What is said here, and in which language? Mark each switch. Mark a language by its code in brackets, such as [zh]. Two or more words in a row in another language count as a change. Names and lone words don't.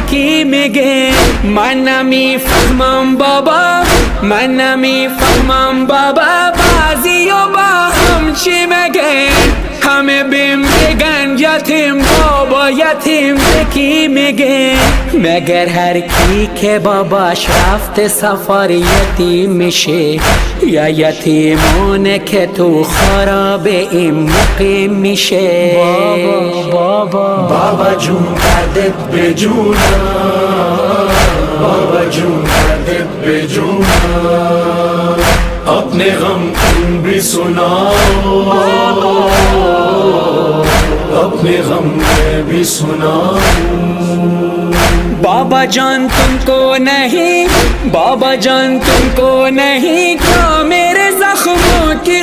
[fa] کی میگه من نمیفهمم بابا من نمیفهمم بابا بعضی و با همچی میگه همه بهم میگن یتیم بابا یتیم به کی میگه مگر هر کی که باباش رفته سفر یتیم میشه یا یتیمونه که تو خرابه این مقیم میشه بابا جون دردت به جونم بابا جون دردت به جونم [ur] اپنے غم تم بھی سناؤ اپنے غم میں بھی سناؤ بابا جان تم کو نہیں بابا جان تم کو نہیں کیا میرے زخموں کی